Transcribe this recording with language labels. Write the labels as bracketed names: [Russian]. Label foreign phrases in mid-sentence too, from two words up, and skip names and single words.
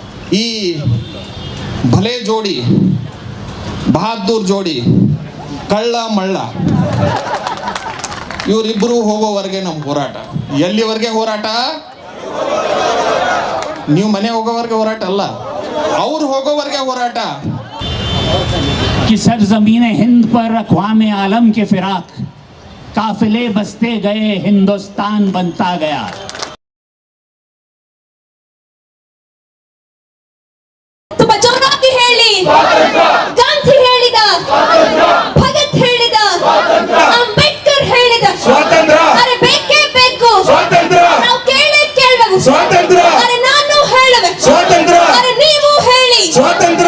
[Kannada] ಈ ಭಲೆ ಜೋಡಿ, ಬಹದ್ದೂರ್ ಜೋಡಿ, ಕಳ್ಳ ಮಳ್ಳ ಇವರಿಬ್ಬರು ಹೋಗೋವರೆಗೆ ನಮ್ಮ ಹೋರಾಟ. ಎಲ್ಲಿವರೆಗೆ ಹೋರಾಟ? ನೀವು ಮನೆ ಹೋಗೋವರೆಗೆ ಹೋರಾಟ ಅಲ್ಲ, ಅವ್ರು ಹೋಗೋವರೆಗೆ ಹೋರಾಟ. [Hindi] कि सरजमीन हिंद पर अक़वाम आलम के फिराक काफिले बसते गए, हिंदुस्तान बनता गया. तो बच्चों [Kannada] गांधी ಹೇಳಿ, ಗಾಂಧಿ ಹೇಳಿದ, ಭಗತ್ ಹೇಳಿದ, ಅಂಬೇಡ್ಕರ್ ಹೇಳಿದ ಸ್ವಾತಂತ್ರ್ಯ. ಅರೆ ಬೇಕೇ ಬೇಕು ಸ್ವಾತಂತ್ರ್ಯ. ನಾವು ಕೇಳಬೇಕು ಸ್ವಾತಂತ್ರ್ಯ. ಅರೆ ನಾನು ಹೇಳಬೇಕು ಸ್ವಾತಂತ್ರ್ಯ. ಅರೆ ನೀವು ಹೇಳಿ ಸ್ವಾತಂತ್ರ್ಯ.